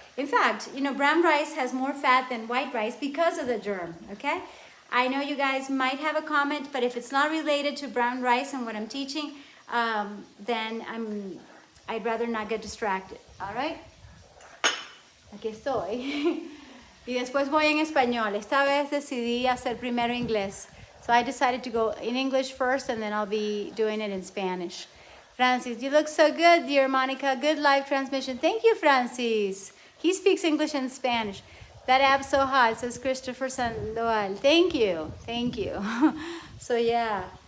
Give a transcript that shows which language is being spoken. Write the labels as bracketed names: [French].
[English] In fact, you know, brown rice has more fat than white rice because of the germ, okay? I know you guys might have a comment, but if it's not related to brown rice and what I'm teaching, then I'd rather not get distracted, all right? [Spanish] Aquí estoy. Y después voy en español. Esta vez decidí hacer primero inglés. [English] So I decided to go in English first, and then I'll be doing it in Spanish. Francis, you look so good, dear Monica. Good live transmission. Thank you, Francis. He speaks English and Spanish. That app's so hot, says Christopher Sandoval. Thank you. Thank you. So, yeah.